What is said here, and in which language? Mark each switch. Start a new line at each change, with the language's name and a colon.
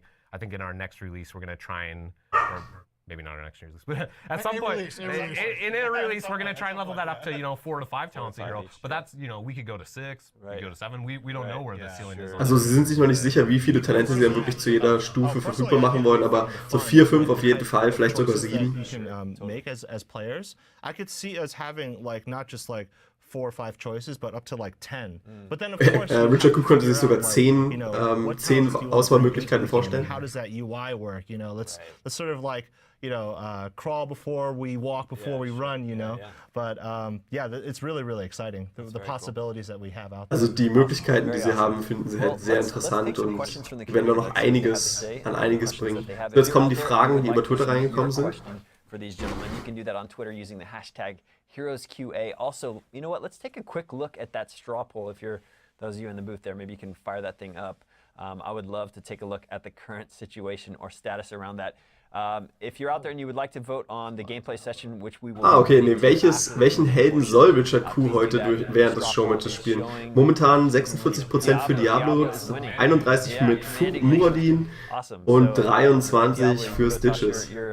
English: I think in our next release we're going to try and, maybe not our next release, but at some point in a release we're going to try and level that up to 4 to 5 talents a hero. But that's we could go to 6, we could go to 7. We don't know where the ceiling is.
German: Also sie sind sich noch nicht sicher, wie viele Talente sie dann wirklich zu jeder Stufe verfügbar machen wollen, aber so 4, 5 auf jeden Fall, vielleicht sogar 7.
English: Make as players, I could see us having not just 4 or 5 choices, but up to 10. But then of course,
German: Richard Cook konnte sich sogar 10 Auswahlmöglichkeiten vorstellen.
English: How does that UI work? Let's sort of crawl before we walk, before we run. But it's really, really exciting. The possibilities that we have out there.
German: Also die Möglichkeiten, die sie haben, finden sie halt sehr interessant und werden da noch einiges bringen. So, jetzt kommen die Fragen, die über Twitter reingekommen sind.
English: For these gentlemen, you can do that on Twitter using the hashtag HeroesQA. Also, you know what? Let's take a quick look at that straw poll. If you're those of you in the booth there, maybe you can fire that thing up. I would love to take a look at the current situation or status around that. If you're out there and you would like to vote on the gameplay session, which we will.
German: Okay, nee, welchen Helden soll Richard Q heute während des Showmatches spielen? Momentan 46% für Diablo, 31% mit Muradin und 23% für Stitches.